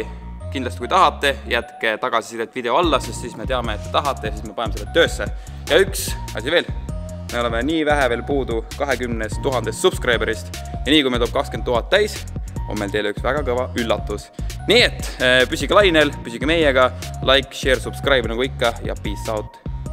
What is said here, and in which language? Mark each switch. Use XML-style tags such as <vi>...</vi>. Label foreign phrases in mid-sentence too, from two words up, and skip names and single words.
<et>Kindlasti kui tahate, jätke tagasisidet video alla, sest siis me teame, et te tahate ja siis me paneme selle töösse. Ja üks asi veel, me oleme nii vähe veel puudu 20 000 subscriberist ja nii kui me toob 20 000 täis, on meil teile üks väga kõva üllatus. Nii et püsige lainel, püsige meiega,</et> <en>like, share, subscribe</en> <et>nagu ikka ja</et> <en>peace out!</en>